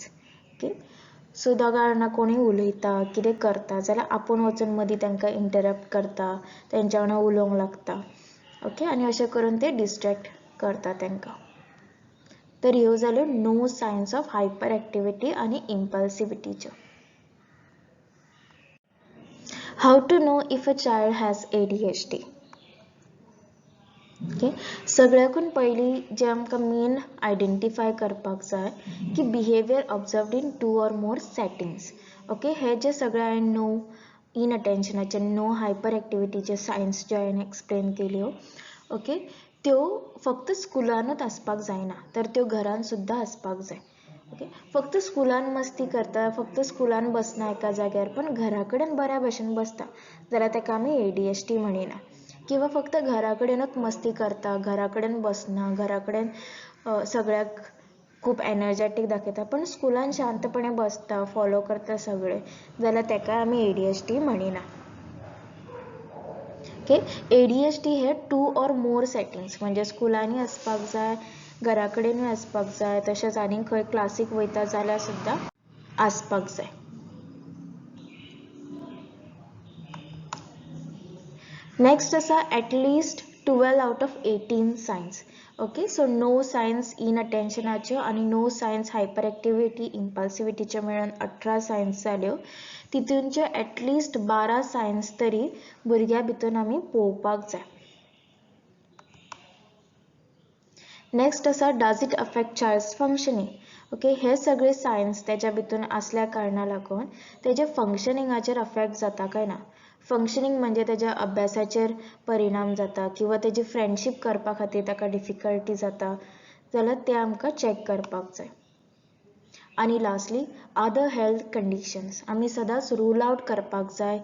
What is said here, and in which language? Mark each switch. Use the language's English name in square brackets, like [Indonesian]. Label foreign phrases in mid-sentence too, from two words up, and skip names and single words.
[Konkani] ओके, सो दोगां जाणां कोणी उलयता, कितें करता जाल्यार आपूण वचून मदीं तांकां इंटरप्ट करता, तेंच्या वांगडा उलोवंक लागता. ओके, आनी अशें करून ते डिस्ट्रॅक्ट करता तांकां. तर ह्यो जाल्यो [English] nine signs of hyper activity [Konkani] आनी इम्पल्सिविटीच्यो. [English] How to know if a child has ADHD. ओके, [Konkani] सगळ्याकून पयलीं जे आमकां [English] main identify [Konkani] करपाक जाय की [English] behaviour observed in 2 or more settings. [Konkani] ओके, हे जे सगळे हांवें नो इनअटेन्शनाचे, नो [English] hyper activity [Konkani] सायन्स जे हांवें एक्सप्लेन केल्यो, ओके, त्यो फक्त स्कुलानूच आसपाक जायना, तर त्यो घरान सुद्दां आसपाक जाय. ओके, फक्त स्कुलान मस्ती करता, फक्त स्कुलान बसना एका जाग्यार, पण घरा कडेन बऱ्या भशेन बसता जाल्यार ताका आमी ADHD म्हणिना. किंवा फक्त घरा कडेनूच मस्ती करता, घरा कडेन बसना, घरा कडेन सगळ्याक खूब एनर्जेटीक दाखयता, पण स्कुलान शांतपणे बसता, फॉलो करता सगळे, जाल्यार ताका आमी ADHD म्हणिना. ओके, ADHD हे [English] 2 or more settings, [Konkani] म्हणजे स्कुलांनी आसपाक जाय, घरा कडेनूय आसपाक जाय, तशेंच आनीक खंय क्लासीक वयता जाल्यार सुद्दां आसपाक जाय. नेक्स्ट आसा [English] atleast 12 out of 18 signs. [Konkani] ओके, सो [English] nine signs [Konkani] इनअटेन्शनाच्यो आनी [English] nine signs hyper activity impulsivity [Konkani] मेळून 18 सायन्स जाल्यो. तितूंच्यो [English] atleast 12 signs [Konkani] तरी भुरग्या भितर आमी पळोवपाक जाय. [English] नेक्स्ट असा does it affect child's functioning. ओके, [Konkani] हे सगळे सायन्स त्याच्या भितून असल्या कारणां लागून तेजे फंक्शनिंगाचेर अफेक्ट जाता काय ना. फंक्शनिंग म्हणजे त्याच्या अभ्यासाचेर परिणाम जाता किंवा तेजी फ्रेंडशीप करपा खातीर ताका डिफिकल्टी जाता जाल्यार ते आमकां चॅक करपाक जाय. आणि [English] lastly other health conditions [Konkani] आमी सदांच [English] rule out [Konkani] करपाक जाय.